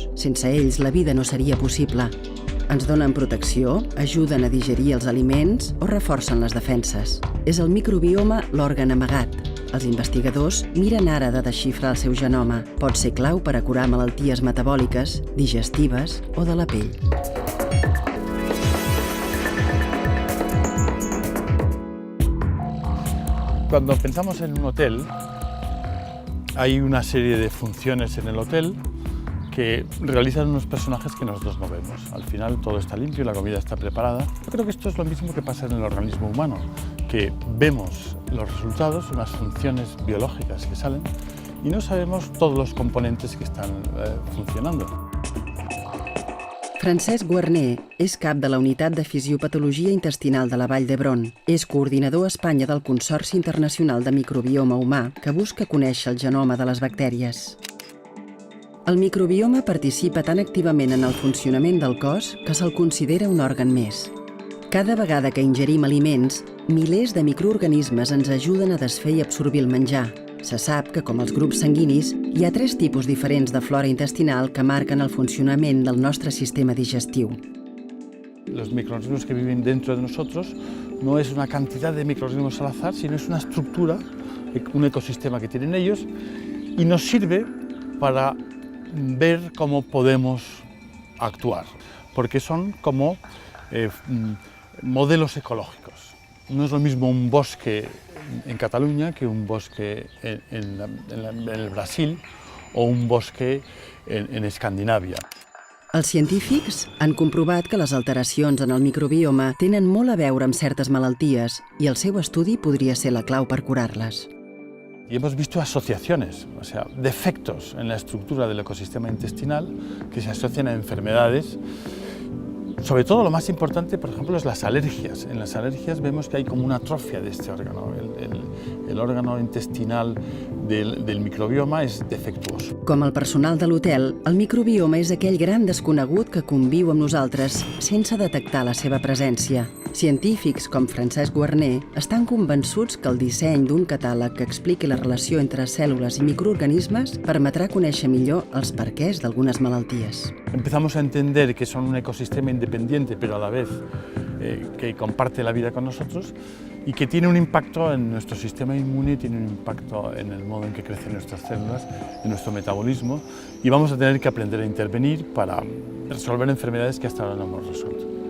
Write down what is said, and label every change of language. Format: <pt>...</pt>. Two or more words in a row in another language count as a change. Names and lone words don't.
<ca>Sense ells la vida no seria possible. Ens donen protecció, ajuden a digerir els aliments o reforcen les defenses. És el microbioma l'òrgan amagat. Els investigadors miren ara de desxifrar el seu genoma. Pot ser clau per a curar malalties metabòliques, digestives o de la pell.</ca> <es>Cuando pensamos en un hotel, hay una serie de funciones en el hotel que realizan unos personajes que nosotros no vemos. Al final todo está limpio, la comida está preparada. Yo creo que esto es lo mismo que pasa en el organismo humano, que vemos los resultados, unas funciones biológicas que salen y no sabemos todos los componentes que están funcionando.</es> <ca>Francesc Guarner és cap de la Unitat de Fisiopatologia Intestinal de la Vall d'Hebron. És coordinador a Espanya del Consorci Internacional de Microbioma Humà, que busca conèixer el genoma de les bactèries. El microbioma participa tan activament en el funcionament del cos que se'l considera un òrgan més. Cada vegada que ingerim aliments, milers de microorganismes ens ajuden a desfer i absorbir el menjar. Se sap que, com els grups sanguinis, hi ha 3 tipus diferents de flora intestinal que marquen el funcionament del nostre sistema digestiu.</ca> <es>Los microorganismos que viven dentro de nosotros no es una cantidad de microorganismos al azar, sino es una estructura, un ecosistema que tienen ellos y nos sirve para ver cómo podemos actuar, porque son como modelos ecológicos. No es lo mismo un bosque en Cataluña que un bosque en el Brasil o un bosque en Escandinàvia.</es> <ca>Els científics han comprovat que les alteracions en el microbioma tenen molt a veure amb certes malalties i el seu estudi podria ser la clau per curar-les.</ca> <es>Y hemos visto asociaciones, o sea, defectos en la estructura del ecosistema intestinal que se asocian a enfermedades. Sobre todo lo más importante, por ejemplo, es las alergias. En las alergias vemos que hay como una atrofia de este órgano. El órgano intestinal del microbioma</es> <ca>és defectuós. Com el personal de l'hotel, el microbioma és aquell gran desconegut que conviu amb nosaltres sense detectar la seva presència. Científics com Francesc Guarner estan convençuts que el disseny d'un catàleg que expliqui la relació entre cèl·lules i microorganismes permetrà conèixer millor els perquès d'algunes malalties.</ca> <es>Empezamos a entender que son un ecosistema independiente, pero a la vez que comparte la vida con nosotros y que tiene un impacto en nuestro sistema inmune, tiene un impacto en el modo en que crecen nuestras células, en nuestro metabolismo, y vamos a tener que aprender a intervenir para resolver enfermedades que hasta ahora no hemos resuelto.</es>